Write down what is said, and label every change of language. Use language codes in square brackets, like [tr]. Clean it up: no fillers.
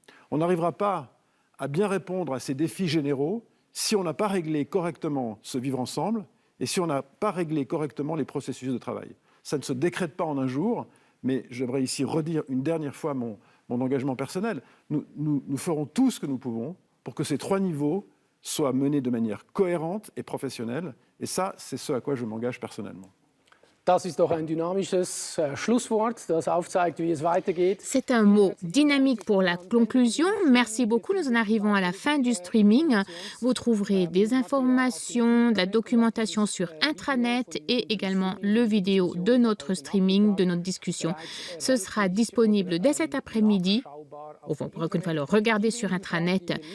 [fr] On n'arrivera pas à bien répondre à ces défis généraux si on n'a pas réglé correctement ce vivre ensemble et si on n'a pas réglé correctement les processus de travail. Ça ne se décrète pas en un jour, mais j'aimerais ici redire une dernière fois mon engagement personnel. Nous ferons tout ce que nous pouvons pour que ces 3 niveaux soient menés de manière cohérente et professionnelle. Et ça, c'est ce à quoi je m'engage personnellement. [de] Das ist doch ein dynamisches Schlusswort, das aufzeigt, wie es weitergeht. [fr] C'est un mot dynamique pour la conclusion. Merci beaucoup. Nous en arrivons à la fin du streaming. Vous trouverez des informations, de la documentation sur intranet et également le vidéo de notre streaming, de notre discussion. Ce sera disponible dès cet après-midi. On pourra une fois le regarder sur intranet.